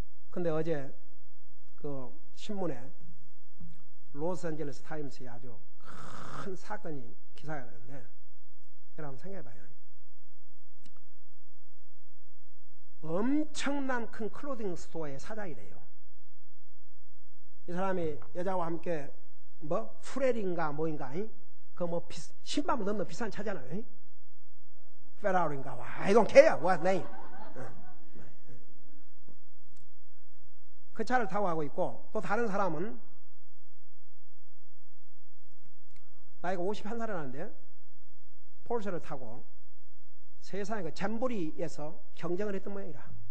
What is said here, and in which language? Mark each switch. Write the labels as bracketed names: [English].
[Korean] 근데 어제 그 신문에 로스앤젤레스 타임스에 아주 큰 사건이 기사가 됐는데 여러분 생각해봐요. 엄청난 큰 클로딩 스토어의 사장이래요. 이 사람이 여자와 함께 뭐 프레린가 뭐인가 그 뭐 10만 원 넘는 비싼 차잖아요. 페라리인가 와 [English] I don't care what name. [Korean] 그 차를 타고 가고 있고 또 다른 사람은 나이가 51살이라는데 폴쉐를 타고 세상에 그 잼보리에서 경쟁을 했던 모양이라.